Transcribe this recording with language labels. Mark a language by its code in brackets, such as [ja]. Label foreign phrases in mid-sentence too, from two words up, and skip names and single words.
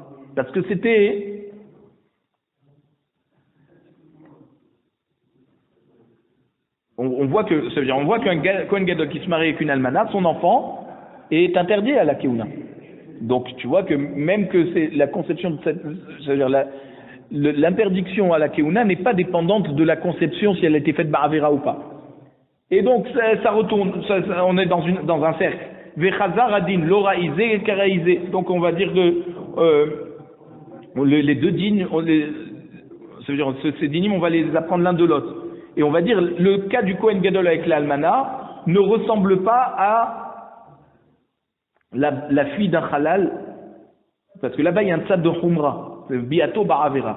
[fr] Parce que c'était on voit que, ça veut dire, on voit qu'un [he] Kohen Gadol [fr] qui se marie avec une almana, son enfant est interdit à la keuna. Donc tu vois que même que c'est la conception de cette, ça veut dire l'interdiction à la keuna n'est pas dépendante de la conception si elle a été faite ba'avera ou pas. Et donc ça retourne, on est dans un cercle. Vechazar adin loraïzé et karaïzé. Donc on va dire que les deux dînes, ça veut dire ces dîmes, on va les apprendre l'un de l'autre. Et on va dire, le cas du [he] Kohen Gadol [fr] avec l'almana ne ressemble pas à la fille d'un halal, parce que là-bas il y a un tzad de Humra, le [he] biato ba'avera.